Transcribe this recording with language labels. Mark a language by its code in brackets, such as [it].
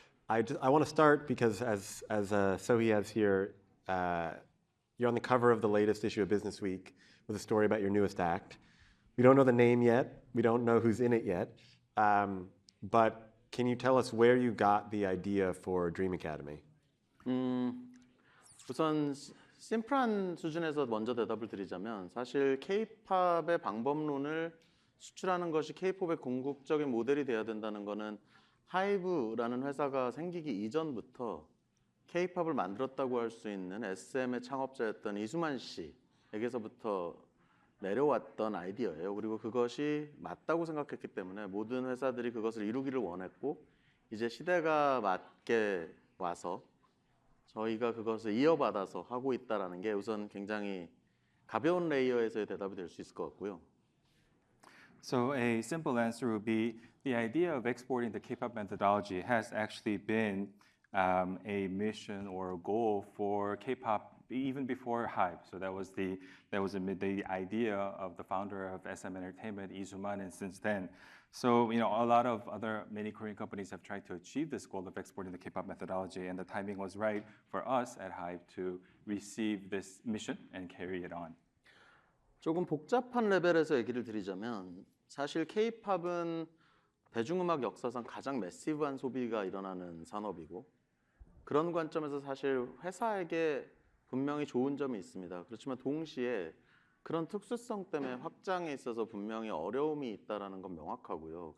[en] I want to start because as Sohee has here, you're on the cover of the latest issue of Business Week with a story about your newest act. We don't know the name yet. We don't know who's in it yet. But can you tell us where you got the idea for Dream Academy? [ko] 우선 심플한 수준에서 먼저 대답을 드리자면 사실 K-팝의 방법론을 수출하는 것이 K-팝의 궁극적인 모델이 돼야 된다는 것은 하이브라는 회사가 생기기 이전부터 K-팝을 만들었다고 할 수 있는 SM의 창업자였던 이수만 씨에게서부터 내려왔던 아이디어예요. 그리고 그것이 맞다고 생각했기 때문에 모든 회사들이 그것을 이루기를 원했고 이제 시대가 맞게 와서 저희가 그것을 이어받아서 하고 있다는 게 우선 굉장히 가벼운 레이어에서의 대답이 될 수 있을 것 같고요. [en] So a simple answer would be the idea of exporting the K-pop methodology has actually been a mission or a goal for K-pop even before Hybe. So that was the idea of the founder of SM Entertainment, Lee Soo-man, and since then. So a lot of many Korean companies have tried to achieve this goal of exporting the K-pop methodology, and the timing was right for us at Hybe to receive this mission and carry it on. [ko] 조금 복잡한 레벨에서 얘기를 드리자면 사실 K-팝은 대중음악 역사상 가장 매시브한 소비가 일어나는 산업이고 그런 관점에서 사실 회사에게 분명히 좋은 점이 있습니다. 그렇지만 동시에 그런 특수성 때문에 확장에 있어서 분명히 어려움이 있다는 건 명확하고요.